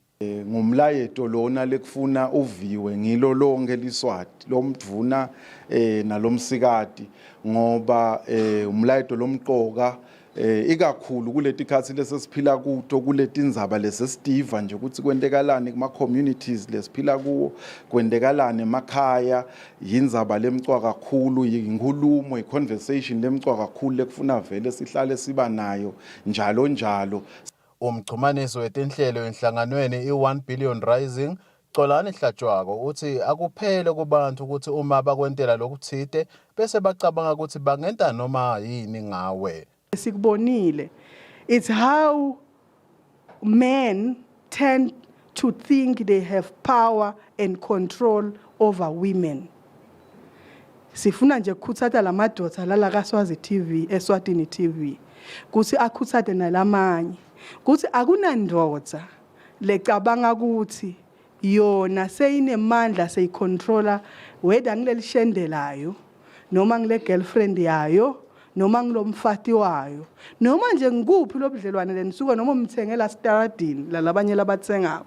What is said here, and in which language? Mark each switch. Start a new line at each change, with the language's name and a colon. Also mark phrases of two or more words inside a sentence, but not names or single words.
Swati: Ngumlayeto lona lekufuna uviwe ngilo lonke liswati lomdvuna nalomsikati ngoba umlayeto lomqoka ikakhulu kuletikhatsi lesesiphila kuto kuletindzaba lesesitiva nje ukuthi kwentekalani kuma communities lesiphila kuwo kwentekalani emakhaya yindzaba lemcwa kakhulu yinkulumo iconversation lemcwa kakhulu lekufuna vele sihlale siba nayo njalo. Umchumaniso wetinhlelo enhlanganweni i-1 Billion Rising Xolani Hlatshwako uthi akuphele kubantu ukuthi uma bakwentela lokuthite bese bacabanga ukuthi bangenta noma yini ngawe. Sikubonile,
English: it's how men tend to think they have power and control over women.
Swati: Sifuna nje ukukhuthata lamadoda lala kaSwazi TV Eswatini TV kuthi akhuthate nalamanye kuthi akunandoda lecabanga ukuthi yona seyinemandla seyicontroller whether ngilelishendelayo noma ngile girlfriend yayo noma ngilomfati wayo noma nje ngikuphi lobudlelwane lenisuka noma umthengela staradini lalabanye labatsengako.